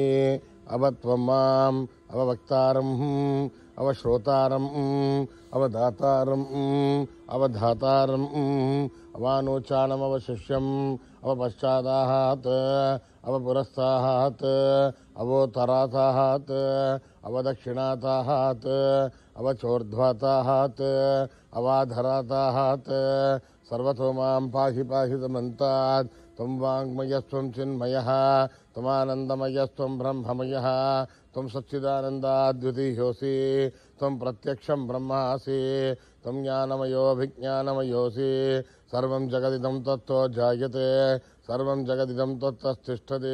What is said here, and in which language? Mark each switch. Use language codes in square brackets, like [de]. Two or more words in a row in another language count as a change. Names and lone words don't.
[sa] అవత్వం మాం అవవక్తారం అవశ్రోతారం అవదాతారం అవధాతారం అవానోచానమవశిష్యం అవపశ్చాదాత్ అవపురస్తాత్ అవోత్తరాతాత్ అవదక్షిణాతాత్ అవచోర్ధ్వాతాత్ అవాధరాతాత్ సర్వతో మాం పాహి పాహి సమంతాత్. త్వం వాङ्मयस्त्वं चिन्मयः त्वमानन्दमयस्त्वं ब्रह्ममयः त्वं सच्चिदानन्दाद्वितीयोऽसि. त्वं प्रत्यक्षं ब्रह्मासि. त्वं ज्ञानमयोऽभिज्ञानमयोऽसि. सर्वं जगदिदं तत्त्वो जायते. सर्वं जगदिदं तत्त्वतिष्ठति.